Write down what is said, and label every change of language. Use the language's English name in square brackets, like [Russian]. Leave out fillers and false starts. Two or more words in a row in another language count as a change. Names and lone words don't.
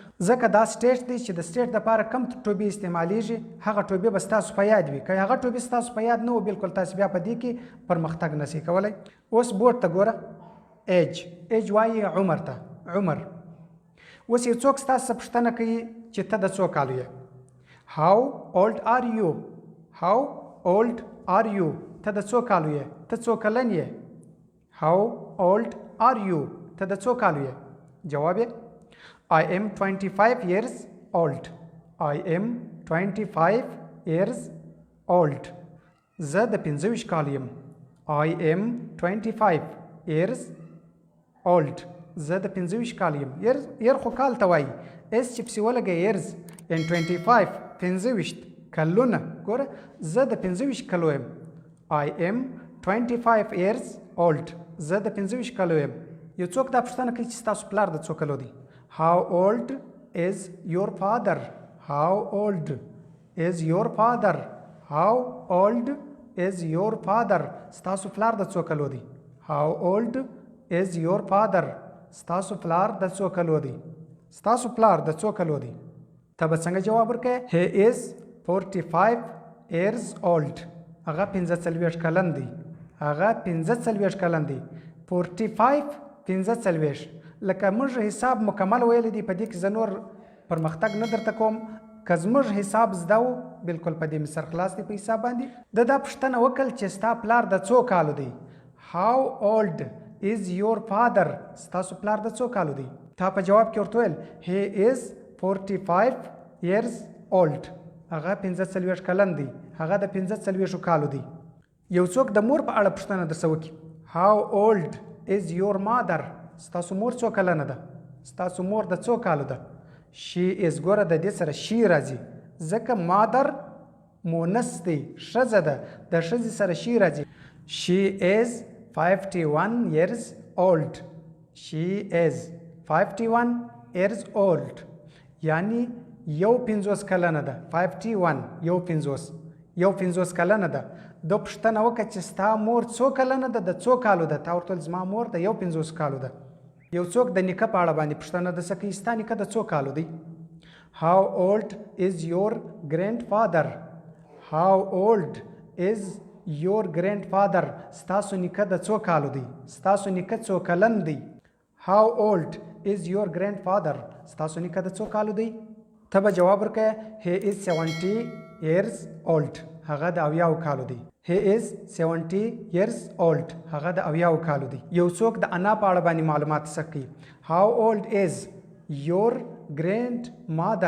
[Pashto] ځکه دا سټیج دی چې د سټیج دپاره کم ټوبې استعمالیږي، هغه ټوبې به ستاسو په یاد وي. که هغه ټوبې ستاسو په یاد نه و بالکل تاسو بیا په دې کې پرمختګ نشئ کولی. اوس بورډ ته ګوره. ایج وایي عمر ته، عمر. اوس یو څوک ستاسو څخه پوښتنه کوي چې ته د څو کالو یې. [English] How old are you? How old are you? [Pashto] ته د څو کالو یې؟ ته څو کلن یې؟ [English] How old are you? [Pashto] ته د څو کالو یې؟ جواب یې [English] I am 25 years old. I am 25 years old. [Pashto] زه د 25 کالو یم. [English] I am 25 years old. [Pashto] زه د 25 کالو یم. ير خو کال ته وایي، اس چې پسې ولګوي [English] years in [Pashto] 25 25 کلونه. ګوره زه د 25 کلو یم. [English] I am 25 years old. [Pashto] زه د 25 کلو یم. یو څوک دا پوښتنه کوي چې ستاسو پلار د څو کلو دی. [English] How old is your father? How old is your father? How old is your father? [Pashto] ستاسو پلار د څو کلو دی. [English] How old is your father? [Pashto] ستاسو پلار د څو کلو دی. ستاسو پلار د څو کلو دی. ته به څنګه جواب ورکړې؟ [English] He is 45 years old. [Pashto] هغه 45 کلن دی. هغه 45 کلن دی. 45 45 لکه موږ حساب مکمل ویلی دی. په دې کې زه نور پرمختګ نه درته کوم. که زموږ حساب زده و بالکل په دې مې سر خلاص دی په حساب باندې. د دا پوښتنه وکړل چې ستا پلار د څو کالو دی. [English] How old is your father? [Pashto] ستاسو پلار د څو کالو دی. تا په جواب کې ورته ویل [English] He is 45 years old. [Pashto] هغه 45 کلن دی. هغه د 45 کالو دی. یو څوک د مور په اړه پوښتنه درڅه وکړي. [English] How old is your mother? [Pashto] ستاسو مور څو کلنه ده. ستاسو مور د څو کالو ده. [English] She is. [Pashto] ګوره د دې سره شي راځي ځکه مادر مونث دی، ښځه ده، د ښځې سره شي راځي. [English] She is 51 years old. She is 51 years old. [Pashto] یعنی یو 50 کلنه ده. 51 یو 50 کلنه ده. د پوښتنه وکړه چې ستا مور څو کلنه ده، د څو کالو ده. تا ورته ویل زما مور د یو 50 کالو ده. یو څوک د نیکه په اړه باندې پوښتنه درڅه کوي. ستا نیکه د څو کالو دی. [English] How old is your grandfather? How old is your grandfather? [Pashto] ستاسو نیکه د څو کالو دی. ستاسو نیکه څو کلن دی. [English] How old is your grandfather? [Pashto] ستاسو نیکه د څو کالو دی. ته به جواب ورکړې [English] He is 70 years old. [Pashto] هغه د 70 کالو دی. [English] He is 70 years old. [Pashto] هغه د 70 کالو دی. یو څوک د انا په اړه باندې معلومات سکی. [English] How old is your grandmother?